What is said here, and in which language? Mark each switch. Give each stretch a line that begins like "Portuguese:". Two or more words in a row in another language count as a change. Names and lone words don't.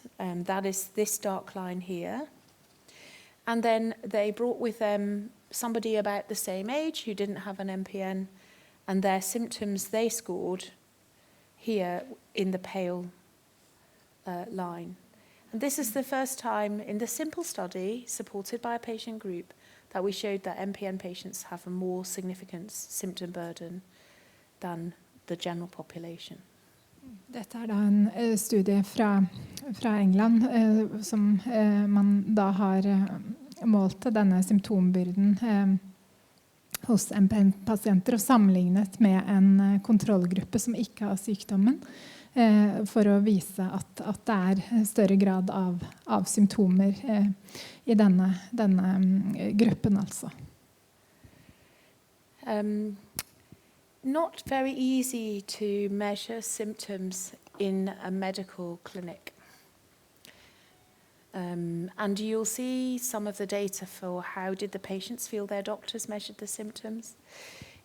English: That is this dark line here. And then they brought with them somebody about the same age who didn't have an MPN, and their symptoms they scored here in the pale line. And this is the first time in the simple study, supported by a patient group, that we showed that MPN patients have a more significant symptom burden than the general population.
Norwegian: Dette da en studie fra England som man da har målt denne symptombyrden hos MPN-pasienter og sammenlignet med en kontrollgruppe som ikke har sykdommen for å vise at det større grad av symptomer I denne gruppen altså.
English: Not very easy to measure symptoms in a medical clinic. And you'll see some of the data for how did the patients feel their doctors measured the symptoms.